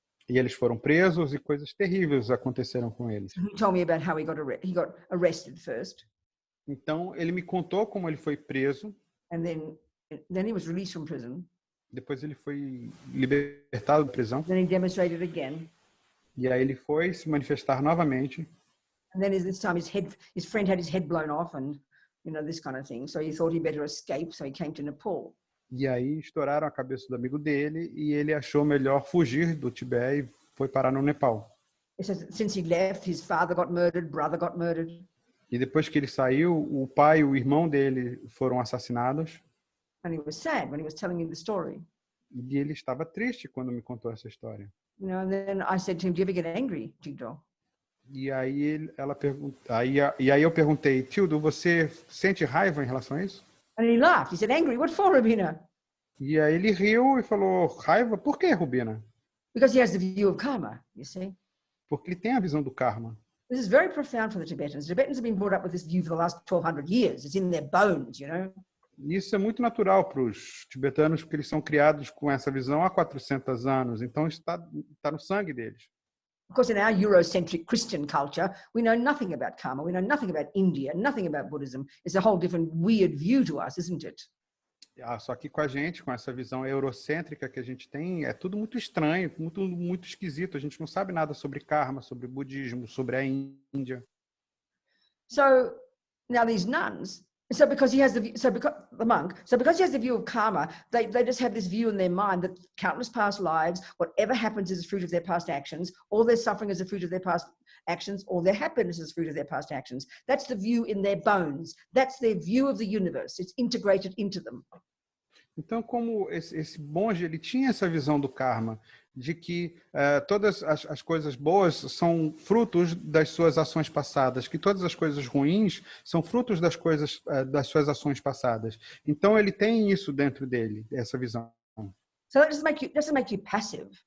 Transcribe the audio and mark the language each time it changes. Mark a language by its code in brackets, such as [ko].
[pt] E eles foram presos e coisas terríveis aconteceram com eles. [en] He told me about how he got arrested first. [pt] Então, ele me contou como ele foi preso. [en] And then he was released from prison. [pt] Depois ele foi libertado da prisão. [en] Then he demonstrated again. [pt] E aí ele foi se manifestar novamente. [en] And then this time his friend had his head blown off and, this kind of thing. So he thought he'd better escape. So he came to Nepal. [pt] E aí estouraram a cabeça do amigo dele e ele achou melhor fugir do Tibete e foi parar no Nepal. [en] He says since he left, his father got murdered, brother got murdered. [pt] E depois que ele saiu, o pai e o irmão dele foram assassinados. [en] And he was sad when he was telling me the story. [pt] E ele estava triste quando me contou essa história. [en] And then I said to him, "Do you ever get angry, Jigdol?" [pt] E aí eu perguntei, Tildo, você sente raiva em relação a isso? [en] And he laughed. He said, angry, what for, Robina? [pt] E aí ele riu e falou, raiva? Por que, Robina? [en] Because he has the view of karma, you see. [pt] Porque ele tem a visão do karma. [en] This is very profound for the Tibetans. The Tibetans have been brought up with this view for the last 1,200 years. It's in their bones, you know. [pt] Isso é muito natural para os tibetanos, porque eles são criados com essa visão há 400 anos. Então, está no sangue deles. [en] Of course, in our Eurocentric Christian culture, we know nothing about karma. We know nothing about India, nothing about Buddhism. It's a whole different weird view to us, isn't it? [pt] Só que com a gente, com essa visão eurocêntrica que a gente tem, é tudo muito estranho, muito esquisito. A gente não sabe nada sobre karma, sobre budismo, sobre a Índia. [en] So now these nuns, because he has the monk, because he has the view of karma, they just have this view in their mind that countless past lives, whatever happens is a fruit of their past actions, all their suffering is a fruit of their past actions, all their happiness is a fruit of their past actions. That's the view in their bones. That's their view of the universe. It's integrated into them. [pt] Então, como esse monge, ele tinha essa visão do karma, de que todas as coisas boas são frutos das suas ações passadas, que todas as coisas ruins são frutos das suas ações passadas. Então, ele tem isso dentro dele, essa visão. [en] So that doesn't make you passive.